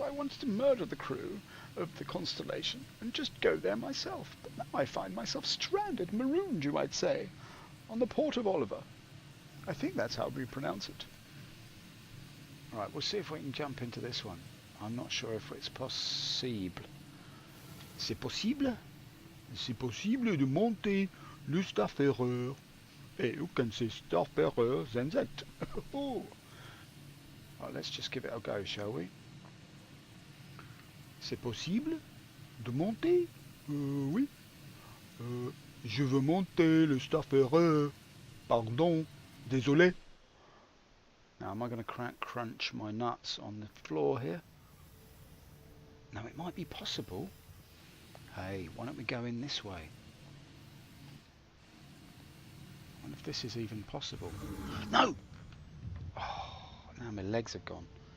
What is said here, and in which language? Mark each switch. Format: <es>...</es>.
<en>I wanted to murder the crew of the Constellation and just go there myself. But now I find myself stranded, marooned, you might say, on the port of Oliver. I think that's how we pronounce it. Alright, we'll see if we can jump into this one. I'm not sure if it's possible.</en> <fr>C'est possible? C'est possible de monter le Starfarer.</fr> <en>Et you can say Starfarer ZZZU. Oh. Right, let's just give it a go, shall we?</en> <fr>C'est possible de monter? Oui. Je veux monter le Starfarer. Pardon. Désolé.</fr> <en>Now, am I going to crunch my nuts on the floor here? Now, it might be possible. Hey, why don't we go in this way? I wonder if this is even possible. No! Oh, now my legs are gone.</en>